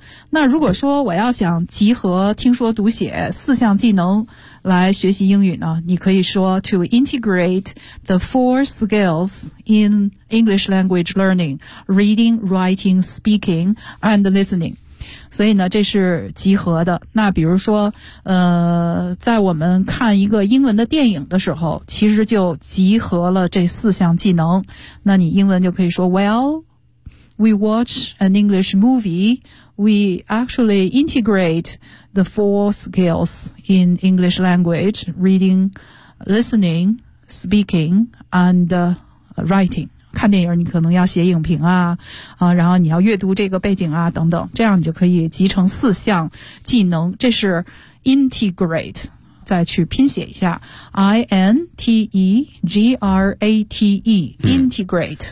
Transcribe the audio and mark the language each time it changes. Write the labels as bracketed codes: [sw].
[zh] 那如果说我要想集合听说读写四项技能来学习英语呢，你可以说 [en] to integrate the four skills in English language learning, reading, writing, speaking, and listening. [zh] 所以呢，这是集合的。那比如说在我们看一个英文的电影的时候，其实就集合了这四项技能。那你英文就可以说 [en] well,We watch an English movie. We actually integrate the four skills in English language: reading, listening, speaking, and writing. [zh] 看电影，你可能要写影评啊，然后你要阅读这个背景啊，等等。这样你就可以集成四项技能。这是 integrate。再去拼写一下 ,integrate,、integrate,